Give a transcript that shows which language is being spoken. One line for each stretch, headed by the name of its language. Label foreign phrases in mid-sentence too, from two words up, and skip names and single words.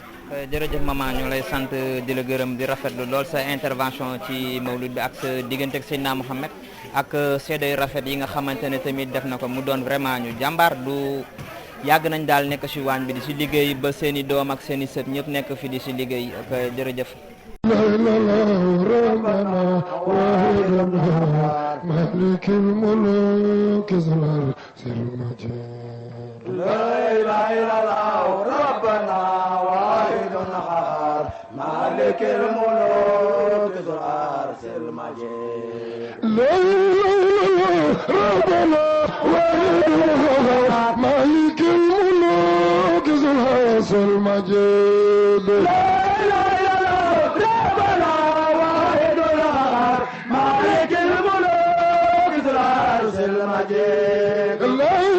Wolof: jërëjëf maman ñu lay sant di la gërëm di rafetlu lool sa intervention ci mawlud bi ak sa diggante ak Seydina Mouhamed ak seede yu rafet yi nga xamante ne tamit def na ko mu doon vraiment ñu jàmbaar du yàgg nañ daal nekk ci waañ bi di ci liggéey ba seen i doom ak seen i sët ñëpp nekk fi di ci liggéey ak jërëjëf.
Arabic: مالك الملوك ذو العرش المجيد لا اله الا الله ربنا واحد احد مالك الملوك ذو العرش المجيد لا اله الا الله ربنا واحد احد مالك الملوك ذو العرش المجيد لا اله الا الله ربنا واحد احد مالك الملوك ذو العرش المجيد لا